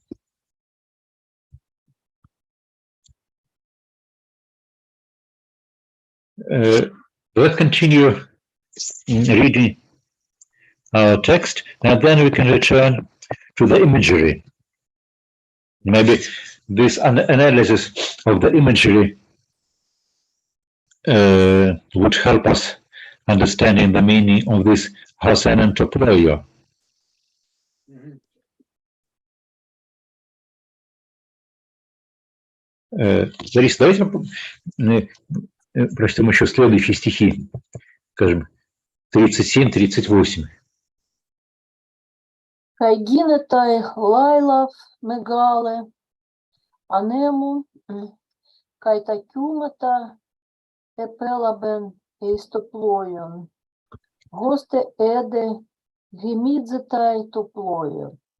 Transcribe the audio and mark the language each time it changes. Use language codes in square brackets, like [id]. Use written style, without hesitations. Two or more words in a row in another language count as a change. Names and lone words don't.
[en] Let's continue reading our text, and then we can return to the imagery. Maybe this analysis of the imagery would help us understanding the meaning of this Hosen and Toploio. [ru] Лариса, давайте прочтем еще следующие стихи, скажем, 37-38. [el] Καὶ γίνεται λαῖλαψ μεγάλη ἀνέμου, καὶ τὰ κύματα ἐπέβαλλεν εἰς τὸ πλοῖον, ὥστε ἤδη γεμίζεσθαι τὸ πλοῖον.